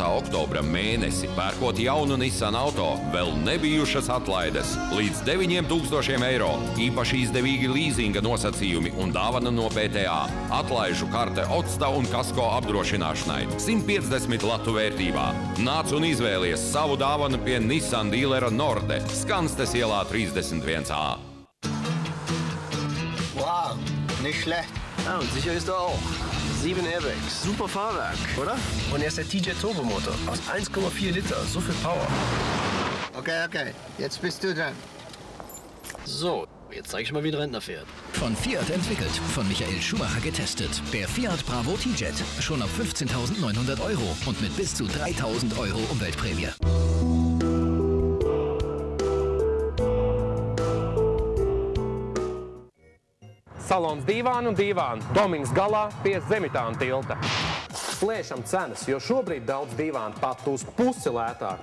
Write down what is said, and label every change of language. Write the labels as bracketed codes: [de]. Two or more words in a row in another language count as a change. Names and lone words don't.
[lv] oktobra mēnesi, pērkot jaunu Nissan auto, vēl nebijušas atlaides līdz 9000 eiro, īpaši izdevīgi līzinga nosacījumi un dāvana no PTA, atlaižu karte Otsta un kasko apdrošināšanai, 150 latu vērtībā. Nāc un izvēlies savu dāvanu pie Nissan dīlera Norde, Skanstes ielā 31A. [de] Wow, nicht schlecht. Ja, und sicher ist er auch. 7 Airbags. Super Fahrwerk, oder? Und er ist der TJ Turbomotor aus 1,4 Liter. So viel Power. Okay. Jetzt bist du dran. So, jetzt zeig ich mal, wie ein Rentner fährt. Von Fiat entwickelt, von Michael Schumacher getestet. Der Fiat Bravo T-Jet. Schon ab 15.900 Euro und mit bis zu 3.000 Euro Umweltprämie. [lv] Salons Dīvāni un Dīvāni. Domins galā pie Zemitāna tilta. Plēšam cenas, jo šobrīd daudz dīvāni pat uz pusi lētāk.